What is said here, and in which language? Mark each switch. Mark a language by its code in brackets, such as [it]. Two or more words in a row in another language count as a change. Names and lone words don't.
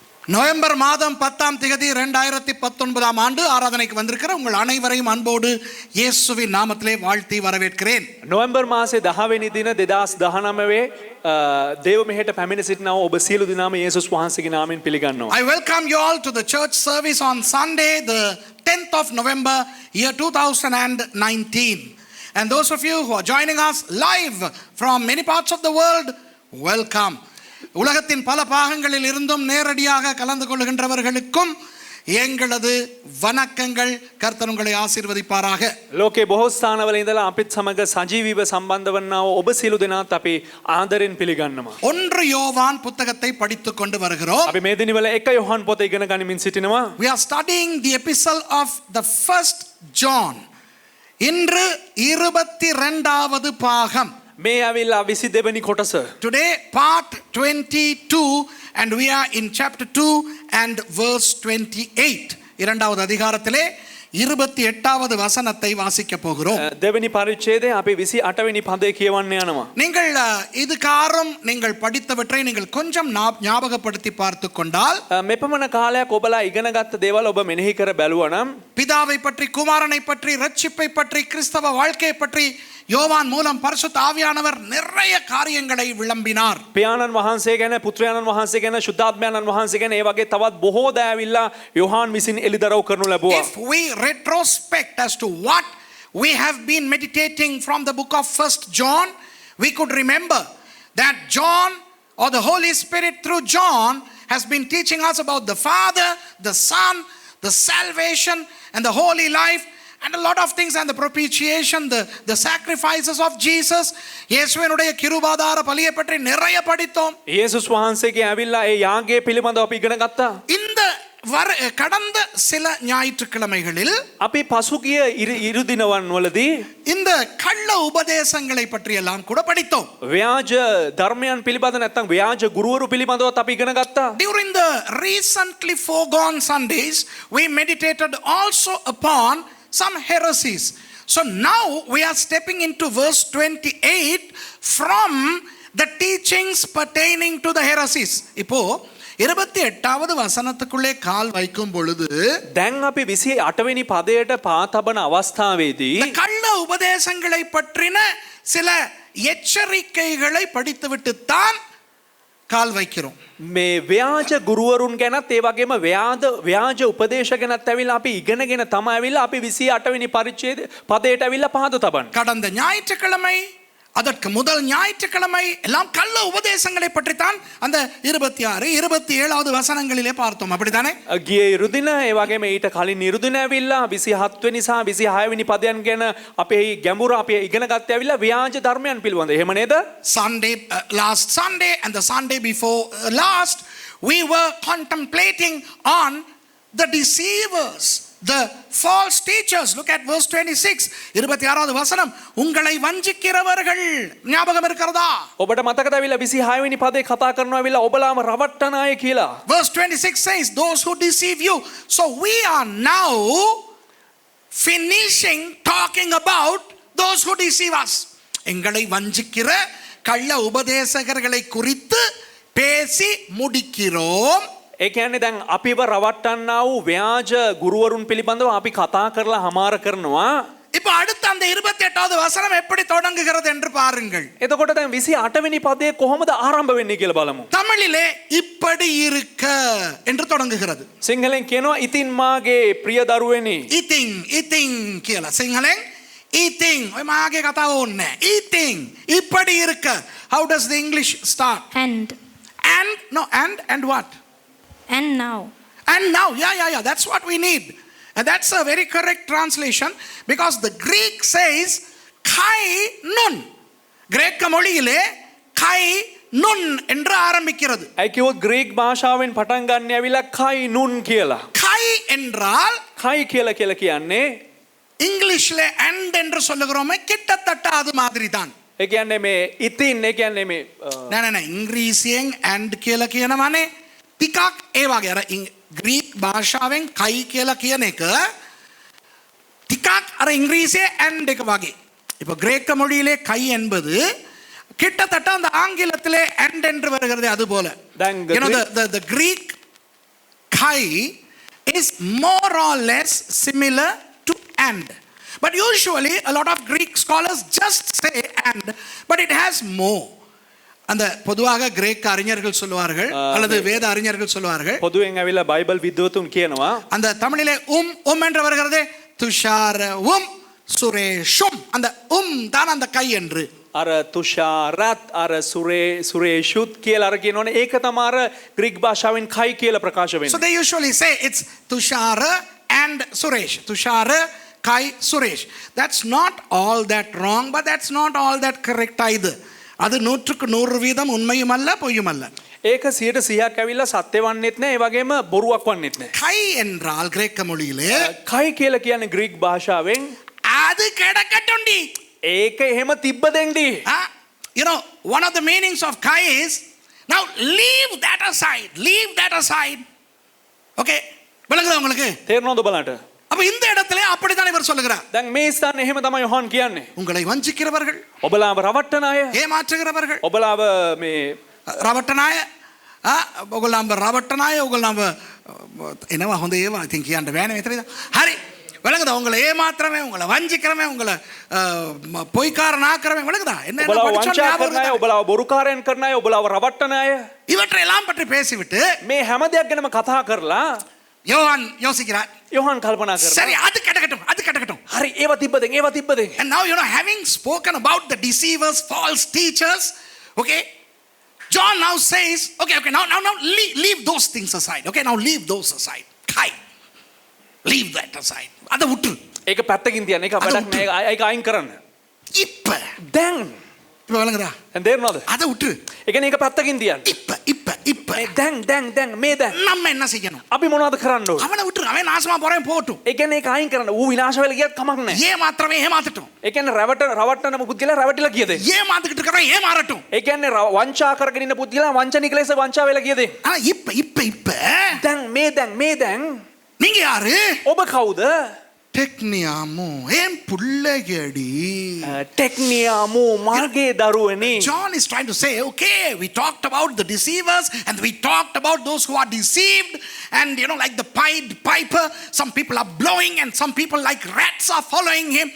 [ta] நவம்பர் மாதம் 10ஆம் தேதி 2019ஆம் ஆண்டு ஆராதனைக்கு வந்திருக்கிற உங்கள் அனைவரையும் அன்போடு இயேசுவின் நாமத்திலே வாழ்த்தி வரவேற்கிறேன். [si] නොවැම්බර් මාසේ 10 වෙනි දින 2019 දේව මෙහෙට පැමිණ සිටිනා ඔබ සියලු දෙනාම යේසුස් වහන්සේගේ නාමයෙන් පිළිගන්නවා. [en] I welcome you all to the church service on Sunday, the 10th of November, year 2019. And those of you who are joining us live from many parts of the world, welcome. [ta] உலகத்தின் பல பாகங்களில் இருந்தும் நேரடியாக கலந்து கொள்கின்றவர்களுக்கும் எங்களது வணக்கங்கள். கர்த்தர் உங்களை ஆசீர்வதிப்பாராக. [si] ලෝකේ බොහෝ ස්ථානවල ඉඳලා අපිත් සමග සජීවීව සම්බන්ධ වන්නා ඔබ සියලු දෙනාත් අපි ආදරෙන් පිළිගන්නවා. [ta] 1 யோவான் புத்தகத்தை படித்துக் கொண்டு வருகிறோம். [si] අපි මේ දිනවල 1 යොහන් පොත ඉගෙන ගනිමින් සිටිනවා. [en] We are studying the epistle of the first John. [ta] இன்று 22வது பாகம். [si] මේ ඇවිල්ලා 22 වෙනි කොටස. [en] Today part 22 and we are in chapter 2 and verse 28. [ta] இரண்டாவது அதிகாரத்திலே 28வது வசனத்தை வாசிக்க போகிறோம். [si] දෙවෙනි පරිච්ඡේදයේ අපි 28 වෙනි පදේ කියවන්න යනවා. [ta] நீங்கள் இதுகாரும் நீங்கள் படித்தவற்றை நீங்கள் கொஞ்சம் ஞாபகப்படுத்தி பார்த்து கொண்டால் [si] මෙපමණ කාලයක් ඔබලා ඉගෙනගත්ත දේවල් ඔබ මෙනෙහි කර බැලුවා නම් [ta] பிதாவை பற்றி, குமாரனை பற்றி, ரட்சிப்பை பற்றி, கிறிஸ்தவ வாழ்க்கையை பற்றி யோவான் மூலம் பரிசுத்த ஆவியானவர் நிறைய காரியங்களை விளம்பினார். [si] පියාණන් වහන්සේ ගැන, පුත්‍රයාණන් වහන්සේ ගැන, ශුද්ධාත්මයාණන් වහන්සේ ගැන ඒ වගේ තවත් බොහෝ දෑ ඇවිල්ලා යොහාන් විසින් එළිදරව් කරනු ලැබුවා. [en] If we retrospect as to what we have been meditating from the book of first John, we could remember that John, or the Holy Spirit through John, has been teaching us about the Father, the Son, the salvation and the holy life and a lot of things, and the propitiation, the sacrifices of Jesus. [ta] இயேசுவினுடைய கிருபாதார பலியை பற்றி நிறைய படித்தோம். [si] යේසුස් වහන්සේගේ ඇවිල්ලා ඒ යාගයේ පිළිබඳව අපි ඉගෙන ගත්තා. [ta] இந்த கடந்த சில ஞாயிற்றுக்கிழமைகளில் [si] අපි පසුගිය ඉරු දිනවන් වලදී [ta] இந்த கள்ள உபதேசங்களை பற்றி எல்லாம் கூட படித்தோம். [si] ව්‍යාජ ධර්මයන් පිළිබඳ නැත්නම් ව්‍යාජ ගුරුවරු පිළිබඳවත් අපි ඉගෙන ගත්තා. [en] During the recently foregone Sundays, we meditated also upon some heresies. So now we are stepping into verse 28 from the teachings pertaining to the heresies. [ta] இப்போ 28வது வசனத்துக்குள்ளே கால் வைக்கும் பொழுது [si] දැන් අපි 28 වෙනි පදයට පා තබන අවස්ථාවේදී [ta] கள்ள உபதேசங்களை பற்றின சில எச்சரிக்கைகளை படித்துவிட்டு தான் கால் வைக்கிறோம். [si] මේ ව්‍යාජ ගුරුවරුන් ගැනත් ඒ වගේම ව්‍යාජ උපදේශ ගැනත් ඇවිල්ලා අපි ඉගෙනගෙන තමයි ඇවිල්ලා අපි 28 වෙනි පරිච්ඡේද පදයට ඇවිල්ලා පාද තබන්නේ. [ta] கடந்த ஞாயிற்றுக்கிழமை, அதற்கு முதல் ஞாயிற்றுக்கிழமை எல்லாம் கள்ள உபதேசங்களை பற்றி தான் அந்த 26, 27வது வசனங்களிலே பார்த்தோம். அப்படிதானே? [si] ගිය ඉරුදින ඒ වගේම ඊට කලින් ඉරුදින ඇවිල්ලා 27 වෙනි සහ 26 වෙනි පදයන් ගැන අපේ ගැඹුර අපි ඉගෙන ගත්තේ ඇවිල්ලා ව්‍යාජ ධර්මයන් පිළිබඳ. එහෙම නේද? [en] Sunday, last Sunday and the Sunday before last, we were contemplating on the deceivers, the false teachers. Look at verse 26. [ta] 26வது வசனம், உங்களை வஞ்சிக்கிறவர்கள். ஞாபகம் இருக்கிறதா? [si] ඔබට මතකද ඇවිල්ලා 26 වෙනි පදේ කතා කරනවා ඇවිල්ලා ඔබලාම රවට්ටන අය කියලා. [en] Verse 26 says, those who deceive you. So we are now finishing talking about those who deceive us. [ta] எங்களை வஞ்சிக்கிற கள்ள உபதேசகர்களை குறித்து பேசி முடிக்கிறோம். [si] ඒ කියන්නේ දැන් අපිව රවට්ටන්නා වූ ව්‍යාජ ගුරුවරුන් පිළිබඳව අපි කතා කරලා හමාර කරනවා. [ta] இப்போ அடுத்து அந்த 28வது வசனம் எப்படி தொடங்குகிறது என்று பாருங்கள். [si] එතකොට දැන් 28 වෙනි පදේ කොහොමද ආරම්භ වෙන්නේ කියලා බලමු. [ta] தமிழிலே இப்படி இருக்க என்று தொடங்குகிறது. [si] සිංහලෙන් කියනවා ඉතින් මාගේ ප්‍රිය දරුවනි. ඉතින් කියලා සිංහලෙන් eating. ඔය මාගේ කතාව ඕනේ. eating [ta] இப்படி இருக்க. [en] How does the English start? And what? And now. And now. Yeah. That's what we need. And that's a very correct translation, because the Greek says [el] καὶ νῦν. [ta] கிரேக்க மொழியிலே [el] καὶ νῦν [ta] என்று ஆரம்பிக்கிறது. [si] ඒ කිව්වොත් ග්‍රීක භාෂාවෙන් පටන් ගන්න ඇවිල්ලා [el] καὶ νῦν [si] කියලා. [ta] kai என்றால் [si] kai කියලා කියන්නේ [ta] இங்கிலீஷ்ல and என்று சொல்லுகிறோமே, கிட்டத்தட்ட அது மாதிரி தான். [si] ඒ කියන්නේ මේ ඉතින් ඒ කියන්නේ මේ නෑ ඉංග්‍රීසියෙන් and කියලා කියනවානේ. ටිකක් ඒ වගේ අර ග්‍රීක භාෂාවෙන් කයි කියලා කියන එක ටිකක් අර ඉංග්‍රීසියේ and එක වගේ. [ta] இப்போ கிரேக்க மொழியிலே கை என்பது கிட்டத்தட்ட அந்த ஆங்கிலத்திலே and என்று வருகிறது அது போல. [en] You know, the Greek kai is more or less similar to and. But usually a lot of Greek scholars just say and, but it has more. [ta] அந்த பொதுவாக கிரேக்க அறிஞர்கள் சொல்வார்கள் அல்லது வேத அறிஞர்கள் சொல்வார்கள், [si] පොදුවෙන් ඇවිල්ලා බයිබල් විද්වතුන් කියනවා [ta] அந்த தமிழிலே என்று வருகிறதே துஷாரவும் சுரேஷும், அந்த தான் அந்த கை என்று. [si] අර තුෂාරත් අර සුරේෂුත් කියලා අර කියනවනේ ඒක තමයි අර ග්‍රීක භාෂාවෙන් කයි කියලා ප්‍රකාශ [en] So [si] වෙන්නේ. [en] they usually say it's Tushara and Suresh. Tushara, Kai, Suresh. That's not all that wrong, but that's not all that correct either. [ta] அது 100% உண்மையும் அல்ல பொய்யும் அல்ல. [si] ඒක 100%ක් ඇවිල්ලා සත්‍ය වන්නේත් නැහැ, ඒ වගේම බොරුවක් වන්නේත් නැහැ. [ta] கை என்றால் கிரேக்க மொழியிலே [si] කයි කියලා කියන්නේ ග්‍රීක භාෂාවෙන් [ta] அது கிடக்கட்டும்டி. [si] ඒක එහෙම තිබ්බ දෙන්ඩි. [en] You know, one of the meanings of kai is, now leave that aside. Leave that aside. [ta] Okay? விளங்குதா உங்களுக்கு? [si] තේරෙනවද බලන්න? [ta] அப்ப இந்த இடத்துல அப்படித்தான் இவர் சொல்லுகிறார். [si] දැන් මේ ස්ථානේ එහෙම තමයි යොහන් කියන්නේ. [ta] உங்களை வஞ்சிக்கிறவர்கள், [si] ඔබලාව රවට්ටන අය, [ta] ஏமாற்றுகிறவர்கள், [si] ඔබලාව මේ රවට්ටනාය ඔගොල්ලන්ව රවට්ටනාය ඔගොල්ලන්ව එනවා හොඳ ඒවා ඉතින් කියන්න බෑනේ මෙතනද. හරි. [ta] விளங்குதா? உங்களை ஏமாத்துறவே, உங்களை வஞ்சிக்கிறவே, உங்களை பொய்க்காரன் ஆக்குறவே, விளங்குதா? என்ன [si] ඔබලාව වංචා කරන අය, ඔබලාව බොරුකාරයන් කරන අය, ඔබලාව රවට්ටන අය, [ta] இவற்றையெல்லாம் பற்றி பேசிவிட்டு [si] මේ හැම දෙයක් ගැනම කතා කරලා [ta] யோவான் யோசிக்கிறார். [si] යොහන් කල්පනා [ta] சரி, [si] කරනවා. [ta] அது கிடக்கட்டும், அது கிடக்கட்டும். [si] හරි ඒව තිබ්බදෙන් ඒව තිබ්බදෙන්. [en] And now, you know, having spoken about the deceivers, false teachers, okay, John now says, okay, now leave those things aside. Okay, now leave those aside. Kai, leave that aside. [ta] அதை விட்டு [si] ඒක පැත්තකින් තියන්න. ඒක වැඩක් නෑ. ඒක අයින් කරන්න. [ta] இப்ப [si] දැන් [ta] இப்ப விளங்குதா? [si] දැන් තේරෙනවද? [ta] அதை விட்டு [si] ඒ කියන්නේ ඒක පැත්තකින් තියන්න. [ta] இப்ப [si] දැන් මේ දැන් [ta] நம்ம என்ன செய்யணும்? [si] අපි මොනවද කරන්න ඕනේ? [ta] அவனை விட்டு அவன் நாசமா போறேன் போகட்டும். [si] ඒ කියන්නේ ඒක අයින් කරන්න. ඌ විනාශ වෙලා ගියත් කමක් නෑ. [ta] ஏமாத்துறவன் ஏமாத்தட்டும். [si] ඒ කියන්නේ රවට්ටන පුද්ගලයා රැවටිලා ගියද? [ta] ஏமாத்துக்கிட்டு இருக்கிறவன் ஏமாறட்டும். [si] ඒ කියන්නේ වංචා කරගෙන ඉන්න පුද්ගලයා වංචනික ලෙස වංචා වෙලා ගියද? [ta] ஆனா இப்ப [si] දැන් මේ දැන් [ta] நீங்க யாரு? [si] ඔබ කවුද? [ta] டெக்னியாமோ ஏன் புள்ளகடி. [si] ටෙක්නියාමෝ මාගේ දරුවනේ. [en] John is trying to say, okay, we talked about the deceivers and we talked about those who are deceived, and you know, like the Pied Piper, some people are blowing and some people like rats are following him.